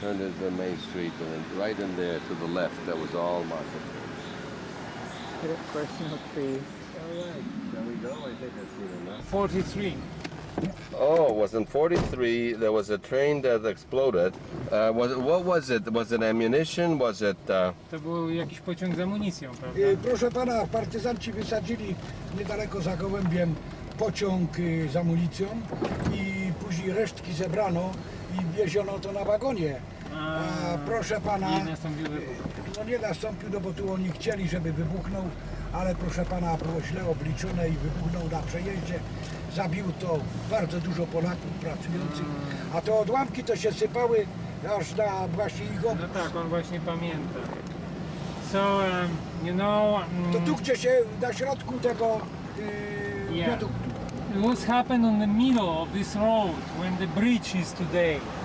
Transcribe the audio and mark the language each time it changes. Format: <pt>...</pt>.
<en>turned into the main street, and then right in there to the left, that was all marketplace. But of course, no trees. All right, shall we go? I think I've seen enough. 43. Oh, it was in 43. There was a train that exploded. What was it? Was it ammunition? Was it?</en> <pl>To był jakiś pociąg z amunicją, prawda? Proszę pana, partyzanci wysadzili niedaleko za Gołębiem pociąg z amunicją i później resztki zebrano i wieziono to na wagonie. A proszę pana, Nie nastąpił wybuch. no nie nastąpił, no bo tu oni chcieli, żeby wybuchnął, ale proszę pana, było źle obliczone i wybuchnął na przejeździe. Zabił to bardzo dużo Polaków pracujących, a te odłamki to się sypały aż na właśnie ich No obóz. tak, on właśnie pamięta.</pl> <en>So, you know,</en> <pl>To tu gdzie się na środku tego</pl> <en>Yeah.</en> <pl>wiaduktu.</pl> <en>it was happened on the middle of this road when the bridge is today.</en>